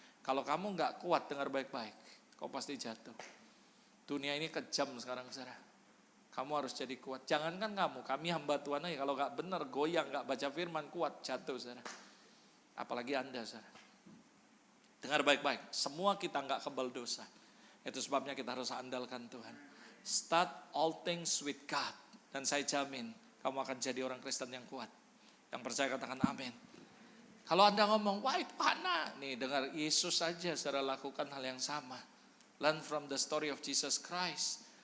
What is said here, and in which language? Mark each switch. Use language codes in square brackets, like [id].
[id] Kalau kamu gak kuat, dengar baik-baik, kau pasti jatuh. Dunia ini kejam sekarang, saudara. Kamu harus jadi kuat. Jangankan kamu, kami hamba Tuhan aja, kalau gak benar, goyang, gak baca firman, kuat, jatuh, saudara. Apalagi Anda, saudara. Dengar baik-baik, semua kita gak kebal dosa. Itu sebabnya kita harus andalkan Tuhan. [en] Start all things with God. [id] Dan saya jamin, kamu akan jadi orang Kristen yang kuat. Yang percaya katakan amin. Kalau Anda ngomong, wah itu anak. Nih dengar, Yesus saja saudara lakukan hal yang sama. [en] Learn from the story of Jesus Christ.